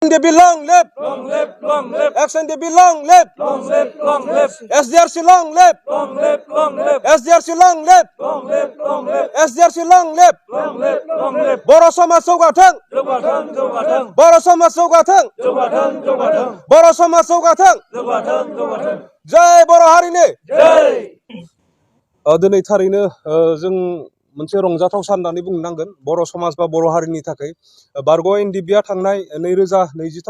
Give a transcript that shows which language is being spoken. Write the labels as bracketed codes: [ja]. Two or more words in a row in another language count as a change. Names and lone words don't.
[en] SNDP long live! Long live, long live, SNDP long live! long live, long live, SDRC long live! long live, long live, SDRC long live! long live, long live, SDRC long live! long live, long live. [brx] बर' समाज जौगाथों! जौगाथों, जौगाथों, बर' समाज जौगाथों! जौगाथों, जौगाथों, बर' समाज जौगाथों! जौगाथों, जौगाथों। जय बर' हारिनि! जय। दिनै थारैनो जों मोनसे रंजाथाव सान होननानै बुंनो नांगोन बर' समाज बा बर' हारिनि थाखाय बारग' एनडिबिआ थांनाय 2023